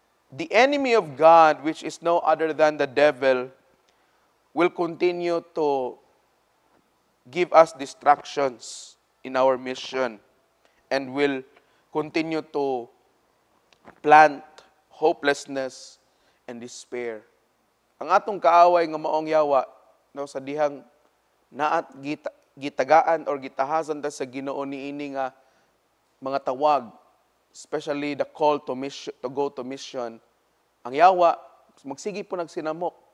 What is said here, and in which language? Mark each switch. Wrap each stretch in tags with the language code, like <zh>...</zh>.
<en>The enemy of God, which is no other than the devil, will continue to give us distractions in our mission and will continue to plant hopelessness and despair.</en> <ceb>Ang atong kaaway nga maong yawa no, sa dihang naat gitagaan or gitahasan ta sa Ginoo niini nga mga tawag,</ceb> <en>especially the call to mission, to go to mission.</en> <ceb>Ang yawa magsige po nagsinamok.</ceb>